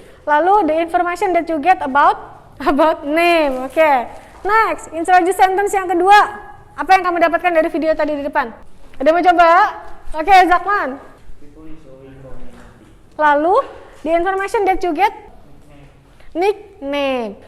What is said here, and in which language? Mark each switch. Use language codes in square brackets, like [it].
[id] Lalu [en] the information that you get about name. Oke. Next, introduce sentence [id] yang kedua. Apa yang kamu dapatkan dari video tadi di depan? Ada yang mau coba? Oke, Zakman. Lalu [en] the information that you get, nickname.